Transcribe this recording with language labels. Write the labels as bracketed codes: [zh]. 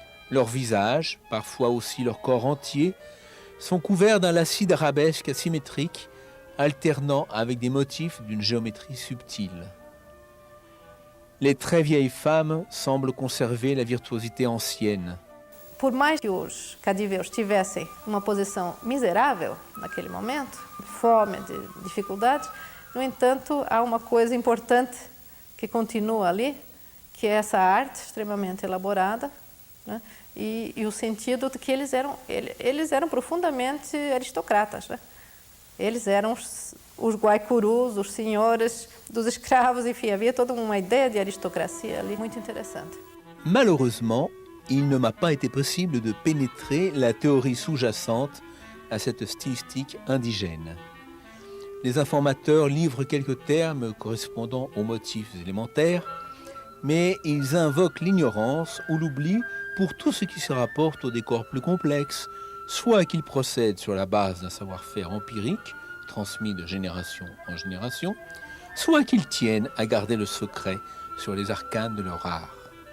[fr] Leurs visages, parfois aussi leur corps entier, sont couverts d'un lacis d'arabesques asymétriques alternant avec des motifs d'une géométrie subtile. Les très vieilles femmes semblent conserver la virtuosité ancienne. [pt] Por mais que os cadiveus tivessem uma posição miserável naquele momento, de fome, de dificuldade, no entanto, há uma coisa importante que continua ali, que é essa arte extremamente elaborada, né? E o sentido de que eles eram profundamente aristocratas, né? Eles eram os guaicurus, os senhores dos escravos, enfim, havia toda uma ideia de aristocracia ali muito interessante. [fr] Malheureusement, il ne m'a pas été possible de pénétrer la théorie sous-jacente à cette stylistique indigène. Les informateurs livrent quelques termes correspondant aux motifs élémentaires, mais ils invoquent l'ignorance ou l'oubli pour tout ce qui se rapporte aux décors plus complexes, soit qu'ils procèdent sur la base d'un savoir-faire empirique, transmis de génération en génération, soit qu'ils tiennent à garder le secret sur les arcanes de leur art.